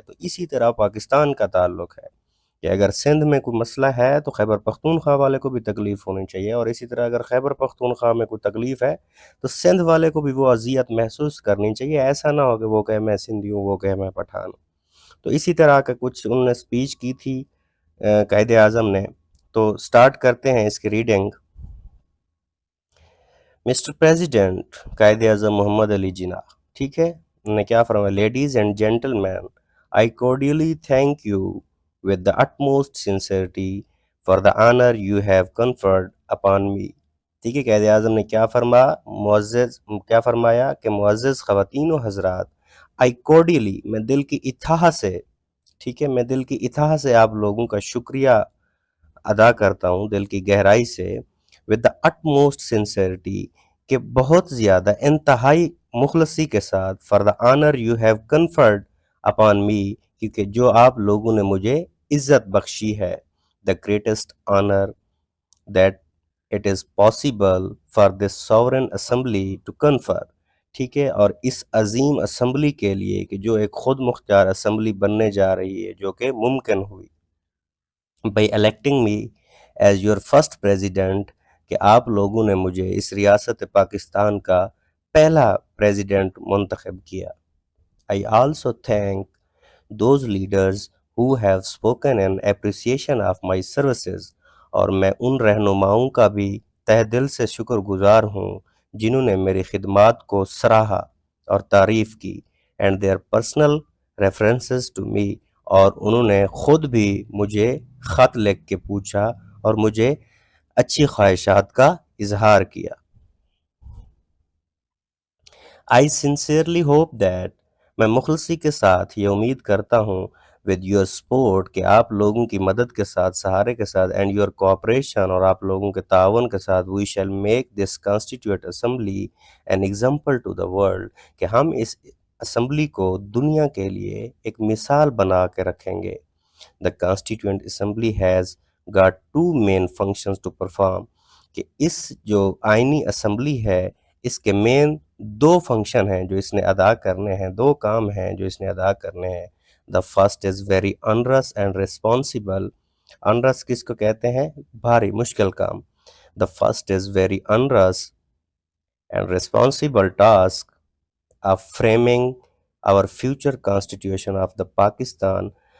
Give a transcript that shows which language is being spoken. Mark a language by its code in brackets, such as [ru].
[ur] تو اسی طرح پاکستان کا تعلق ہے کہ اگر سندھ میں کوئی مسئلہ ہے تو خیبر پختونخوا والے کو بھی تکلیف ہونی چاہیے، اور اسی طرح اگر خیبر پختونخوا میں کوئی تکلیف ہے تو سندھ والے کو بھی وہ اذیت محسوس کرنی چاہیے. ایسا نہ ہو کہ وہ کہے میں سندھی ہوں، وہ کہے میں پٹھان ہوں. تو اسی طرح کا کچھ انہوں نے سپیچ کی تھی قائد اعظم نے. تو سٹارٹ کرتے ہیں اس کی reading. Mister president Quaid Azam محمد علی جناح. ٹھیک ہے. انہوں نے کیا فرمایا؟ [en] Ladies and gentlemen, I cordially thank you with the utmost sincerity for the honor you have conferred upon me. [ur] ٹھیک ہے. قائد اعظم نے کیا فرمایا کہ معزز خواتین و حضرات، [en] I cordially [ur] میں دل کی اتحا سے، ٹھیک ہے، میں دل کی اتحا سے آپ لوگوں کا شکریہ ادا کرتا ہوں، دل کی گہرائی سے. [en] with the utmost sincerity [ur] کہ بہت زیادہ انتہائی مخلصی کے ساتھ [en] for the honor you have conferred upon me [ur] کیونکہ جو آپ لوگوں نے مجھے عزت بخشی ہے. [en] the greatest honor that it is possible for this sovereign assembly to confer. [ur] ٹھیک ہے. اور اس عظیم اسمبلی کے لیے کہ جو ایک خود مختار اسمبلی بننے جا رہی ہے، جو کہ ممکن ہوئی [en] by electing me as your first president [ur] کہ آپ لوگوں نے مجھے اس ریاست پاکستان کا پہلا پریزیڈنٹ منتخب کیا. [en] I also thank those leaders who have spoken in appreciation of my services. [ur] اور میں ان رہنماؤں کا بھی تہ دل سے شکر گزار ہوں جنہوں نے میری خدمات کو سراہا اور تعریف کی. [en] and their personal references to me [ur] اور انہوں نے خود بھی مجھے خط لکھ کے پوچھا اور مجھے اچھی خواہشات کا اظہار کیا. [en] I sincerely hope that [ur] میں مخلصی کے ساتھ یہ امید کرتا ہوں [en] with your support [ur] کہ آپ لوگوں کی مدد کے ساتھ، سہارے کے ساتھ [en] and your cooperation [ur] اور آپ لوگوں کے تعاون کے ساتھ [en] we shall make this constituent assembly an example to the world [ur] کہ ہم اس اسمبلی کو دنیا کے لیے ایک مثال بنا کے رکھیں گے. [en] The constituent assembly has got two main functions to perform [ur] کہ اس جو آئینی اسمبلی ہے اس کے مین دو فنکشن ہیں جو اس نے ادا کرنے ہیں، دو کام ہیں جو اس نے ادا کرنے ہیں. [en] The first is very onerous and responsible. [ur] onerous کس کو کہتے ہیں؟ بھاری، مشکل کام. [en] The first is very onerous and responsible task of framing our future constitution of the Pakistan.